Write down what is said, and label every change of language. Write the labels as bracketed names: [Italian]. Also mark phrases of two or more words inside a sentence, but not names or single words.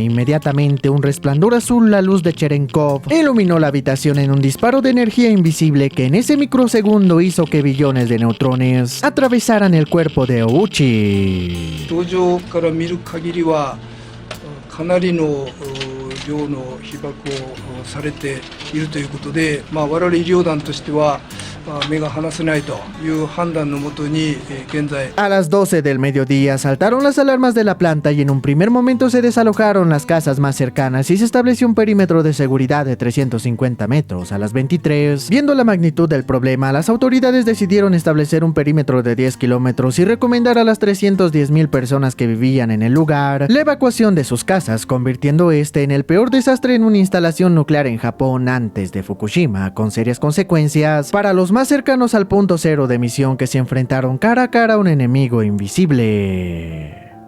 [Spanish] Inmediatamente un resplandor azul, la luz de Cherenkov, iluminó la habitación en un disparo de energía invisible que en ese microsegundo hizo que billones de neutrones atravesaran el cuerpo de Ouchi. [Japanese] かなりの量の被爆をされているということで、我々医療団としては目が離せないという判断のもとに現在 [Spanish] A las 12 del mediodía saltaron las alarmas de la planta y en un primer momento se desalojaron las casas más cercanas y se estableció un perímetro de seguridad de 350 metros. A las 23, viendo la magnitud del problema, las autoridades decidieron establecer un perímetro de 10 kilómetros y recomendar a las 310,000 personas que vivían en el lugar la evacuación de sus casas, convirtiendo este en el peor desastre en una instalación nuclear en Japón antes de Fukushima, con serias consecuencias para los más cercanos al punto cero de emisión, que se enfrentaron cara a cara a un enemigo invisible.